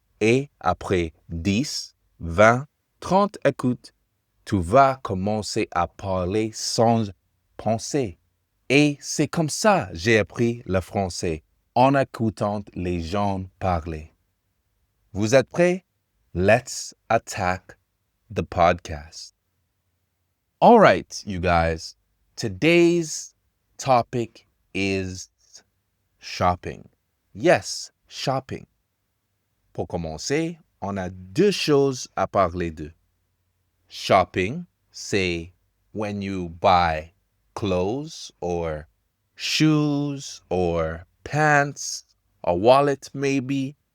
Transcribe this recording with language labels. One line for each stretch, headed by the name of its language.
French: Et après 10, 20, 30 écoutes, tu vas commencer à parler sans penser. Et c'est comme ça que j'ai appris le français, en écoutant les gens parler. Vous êtes prêts?
English: Let's attack the podcast. All right, you guys. Today's topic is shopping. Yes, shopping.
French: Pour commencer, on a deux choses à parler de.
English: Shopping, c'est when you buy clothes or shoes or pants, a wallet maybe.